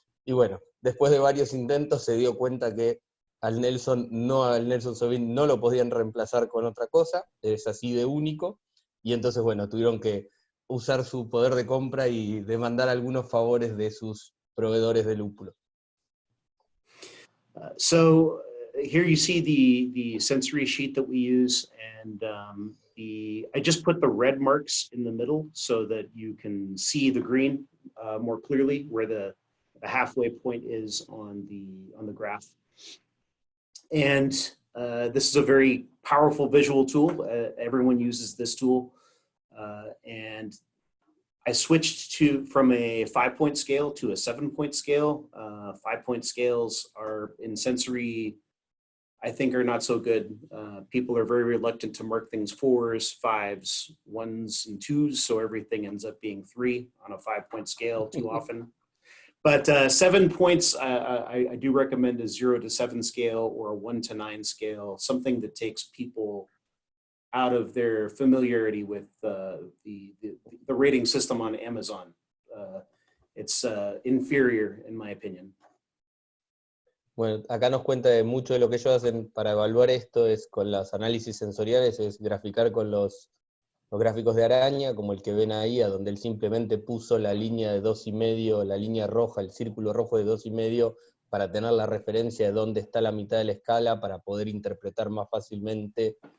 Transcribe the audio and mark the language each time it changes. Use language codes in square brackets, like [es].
[es] Y bueno, después de varios intentos se dio cuenta que al Nelson Sauvin no lo podían reemplazar con otra cosa, es así de único, y entonces bueno, tuvieron que usar su poder de compra y demandar algunos favores de sus proveedores de lúpulo. [en] So here you see the sensory sheet that we use, and I just put the red marks in the middle so that you can see the green more clearly, where the halfway point is on the graph. And this is a very powerful visual tool. Everyone uses this tool. And I switched from a 5-point scale to a 7-point scale. 5-point scales are in sensory, I think, are not so good. People are very reluctant to mark things 4s, 5s, 1s, and 2s, so everything ends up being 3 on a 5-point scale too often. But 7 points, I do recommend a 0 to 7 scale or a 1 to 9 scale, something that takes people out of their familiarity with the rating system on Amazon. It's inferior, in my opinion. [es] Bueno, acá nos cuenta de mucho de lo que ellos hacen para evaluar esto, es con los análisis sensoriales, es graficar con los gráficos de araña, como el que ven ahí, a donde él simplemente puso la línea de 2,5, la línea roja, el círculo rojo de 2,5, para tener la referencia de dónde está la mitad de la escala, para poder interpretar más fácilmente